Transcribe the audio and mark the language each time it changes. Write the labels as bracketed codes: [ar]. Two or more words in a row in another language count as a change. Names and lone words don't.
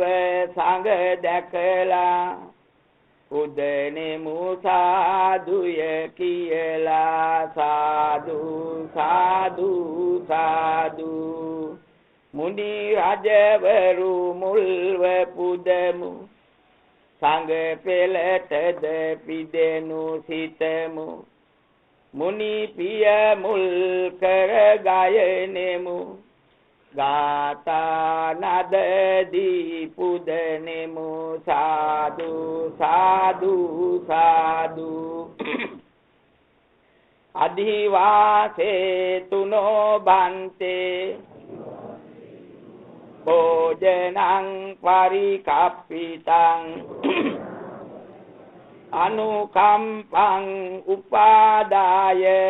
[si] සංඝ දැකලා උදනෙමු සාදුය කියලා සාදු සාදු සාදු මුනි රජවරු මුල්ව පුදමු සංඝ පෙළටද පිදෙනු සිතමු මුනි පිය මුල් කර ගයනෙමු ගාථා නදදී පුදනෙමු සාදු සාදු සාදු [pi] අධිවාසේ තුනෝ බන්තේ භෝජනං පරිකප්පිතං අනුකම්පං උපාදාය